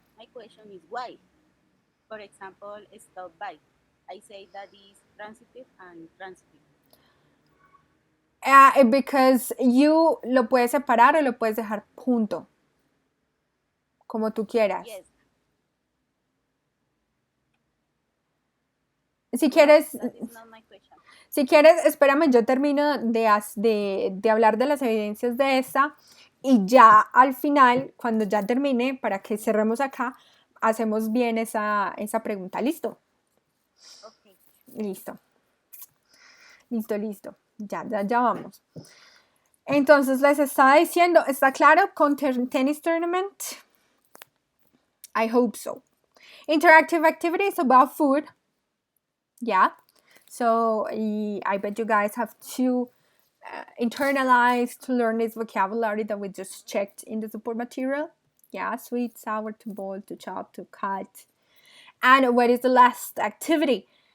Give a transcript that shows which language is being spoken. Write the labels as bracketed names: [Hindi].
[English] My question is why? For example, stop by. I say that is transitive and intransitive. Because you [Spanish] lo puedes separar o lo puedes dejar junto, como tú quieras. [English] Yes. [Spanish] Si quieres, [English] That is not my question. [Spanish] si quieres, espérame, yo termino de hablar de las evidencias de esta y ya al final, cuando ya termine, para que cerremos acá, hacemos bien esa pregunta. ¿Listo? [English] Okay. [Spanish] Listo. Ya vamos. Entonces les estaba diciendo, ¿está claro con tennis tournament? [English] I hope so. Interactive activities about food. Yeah. So I bet you guys have to internalize to learn this vocabulary that we just checked in the support material. Yeah, sweet, sour, to boil, to chop, to cut. And what is the last activity?